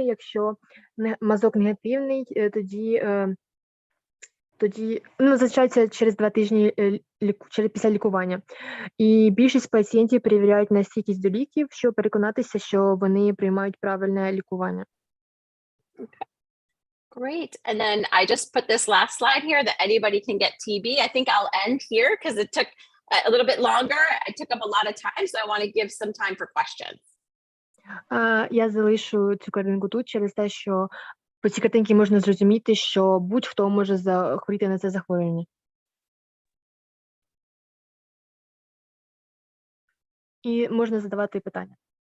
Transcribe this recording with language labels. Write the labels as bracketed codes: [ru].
[uk] Якщо мазок негативний, тоді залишається через 2 тижні після лікування. І більшість пацієнтів перевіряють на стійкість до ліків, щоб переконатися, що вони приймають правильне лікування. [en] Okay. Great. And then I just put this last slide here that anybody can get TB. I think I'll end here because it took a little bit longer. I took up a lot of time, so I want to give some time for questions. [uk] Я залишу цю картинку тут через те, що по цій картинці можна зрозуміти, що будь-хто може захворіти на це захворювання. І можна задавати питання.